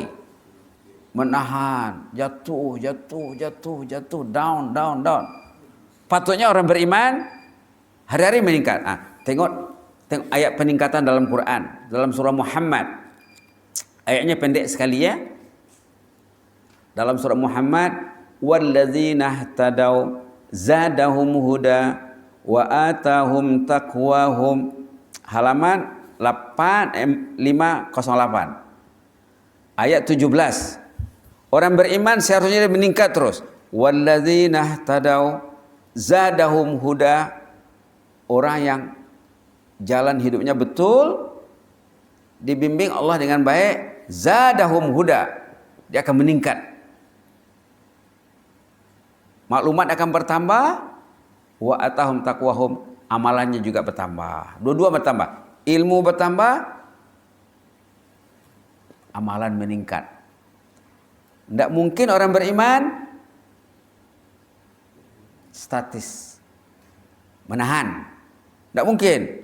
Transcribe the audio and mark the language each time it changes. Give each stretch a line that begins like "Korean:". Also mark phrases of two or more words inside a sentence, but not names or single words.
Malay: Menahan, jatuh, down. Patutnya orang beriman hari-hari meningkat. Tengok ayat peningkatan dalam Quran, dalam surah Muhammad. Ayatnya pendek sekali ya. Dalam surah Muhammad,
Arabic: والذين اهتدوا زادهم هدى وآتاهم تقواهم.
Malay: Halaman 508. Ayat 17. Orang beriman seharusnya dia meningkat terus.
Arabic: والذين اهتدوا زادهم هدى,
Malay: orang yang jalan hidupnya betul dibimbing Allah dengan baik,
Arabic: زادهم هدى,
Malay: dia akan meningkat, maklumat akan bertambah,
Arabic: وآتاهم تقواهم,
Malay: amalannya juga bertambah, dua-dua bertambah, ilmu bertambah, amalan meningkat. Tidak mungkin orang beriman statis, menahan, tidak mungkin.